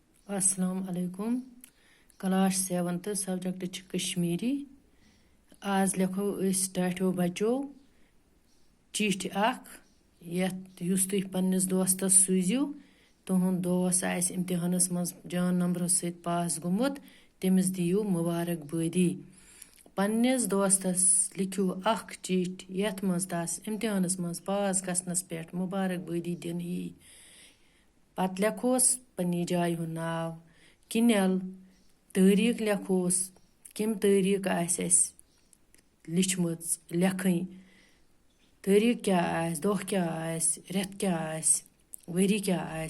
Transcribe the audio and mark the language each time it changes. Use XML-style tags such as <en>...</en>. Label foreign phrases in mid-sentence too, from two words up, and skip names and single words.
<ar>السلام عليكم.</ar> <en>class 7th subject</en> <ks>छ कश्मीरी। आज लिखो इस टाठो बच्चो चिट्ठी अख युस तुह पन्निस दोस्तस सूजियो। तुहुंद दोस्त आस इम्तिहानस मज जान नंबर सहित पास गुमुत, तमिस दियो मुबारकबादी। पन्निस दोस्तस लिखियो अख चिट्ठी यथ मज तस इम्तिहानस मज पास गसनस पेट मुबारकबादी दिन यी। पत लिखोस पन्नी जाय हुंद नाव, किनल तारीख लिखोस, किम तारीख आस लिखमच लेखन, तारीख क्या आस, दोह क्या आस, रेत क्या आस, वरी क्या आस।</ks>